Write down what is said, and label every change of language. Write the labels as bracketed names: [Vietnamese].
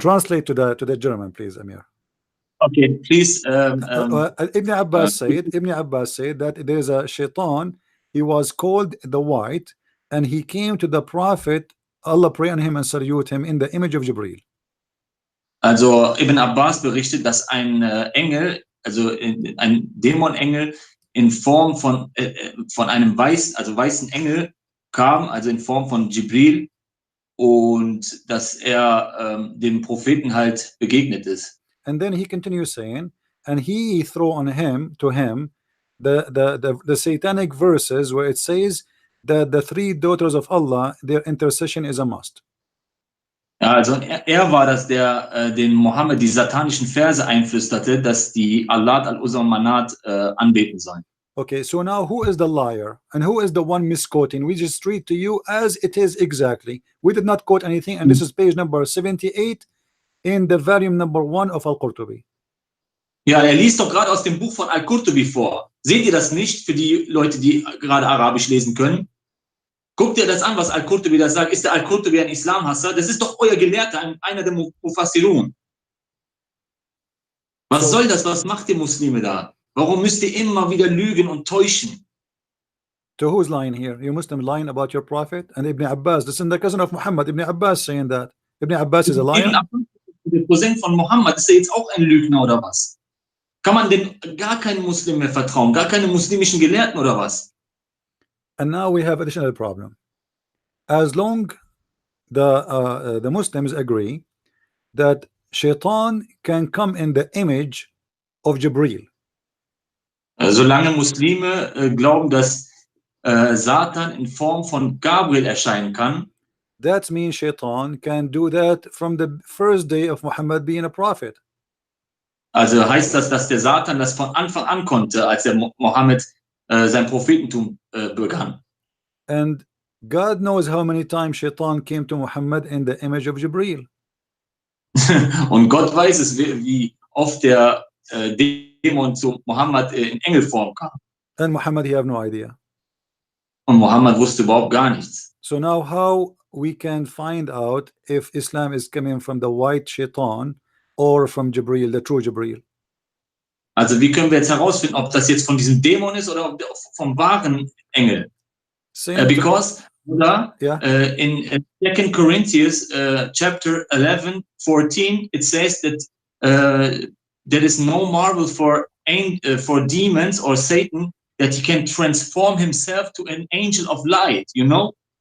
[English] Translate to the German, please, Amir. Okay, please. Ibn Abbas said that there is a shaitan. He was called the white, and he came to the prophet, Allah pray on him and salute him in the image of Jibril. [German] Also Ibn Abbas berichtet, dass ein Engel, also ein Dämonengel in Form von einem weißen Engel kam, also in Form von Jibril, und dass dem Propheten halt begegnet ist. [English] And then he continues saying, and he threw on him the satanic verses where it says that the three daughters of Allah, their intercession is a must. [German] Ja, also war das, der den Mohammed die satanischen Verse einflüsterte, dass die Allat, Al-Uzza und Manat anbeten sollen. [English] Okay, so now who is the liar and who is the one misquoting? We just read to you as it is exactly. We did not quote anything, and this is page number 78 in the volume number 1 of Al-Qurtubi. [German] Ja, liest doch gerade aus dem Buch von Al-Qurtubi vor. Seht ihr das nicht für die Leute, die gerade Arabisch lesen können? Guckt ihr das an, was Al-Qurtubi da sagt? Ist der Al-Qurtubi ein Islamhasser? Das ist doch euer Gelehrter, einer der Mufassirun. Was soll das? Was macht ihr Muslime da? Warum müsst ihr immer wieder lügen und täuschen? [English] So who's lying here? You Muslim lying about your prophet? And Ibn Abbas, this is the cousin of Muhammad. Ibn Abbas saying that. Ibn Abbas is a liar? [German] Ibn Abbas, der Cousin von Muhammad, ist er jetzt auch ein Lügner oder was? Kann man denn gar keinen Muslim mehr vertrauen? Gar keine muslimischen Gelehrten oder was? [English] And now we have additional problem. As long the Muslims agree that Shaitan can come in the image of Jibril. [German] Solange Muslime glauben, dass Satan in Form von Gabriel erscheinen kann, [English] that means Shaitan can do that from the first day of Muhammad being a prophet. [German] Also heißt das, dass der Satan das von Anfang an konnte, als der Mohammed sein Prophetentum begann. [English] And God knows how many times Shaitan came to Muhammad in the image of Jibril. [German] Und Gott weiß es, wie oft der Dämon zu Mohammed in Engelform kam. [English] And Muhammad, he have no idea. [German] Und Mohammed wusste überhaupt gar nichts. [English] So now how we can find out if Islam is coming from the white Shaitan or from Jibril, the true Jibril? [German] Also wie können wir jetzt herausfinden, ob das jetzt von diesem Dämon ist oder vom wahren Engel? [English] Because yeah. In 2 Corinthians chapter 11:14 it says that there is no marvel for demons or Satan that he can transform himself to an angel of light, you know?